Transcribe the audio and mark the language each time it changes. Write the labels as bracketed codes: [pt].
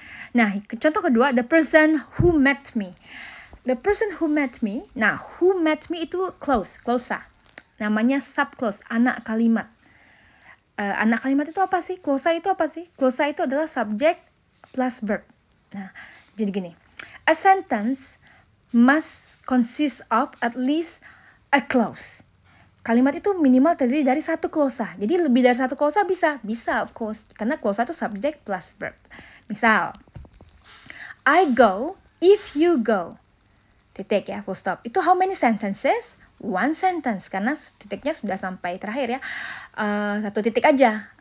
[en] Nah, contoh kedua, the person who met me. The person who met me. [id] Nah, [en] who met me [id] itu clausa. Namanya subclause, anak kalimat. Anak kalimat itu apa sih? Clausa itu apa sih? Clausa itu adalah subject plus verb. Nah, jadi gini. [en] A sentence must consist of at least a clause. [id] Kalimat itu minimal terdiri dari satu clausa. Jadi lebih dari satu clausa bisa of course. Karena clausa itu subject plus verb. Misal, [en] I go if you go. [id] Titik ya, full stop. [en] Itu how many sentences? One sentence. [id] Karena titiknya sudah sampai terakhir ya. Satu titik aja.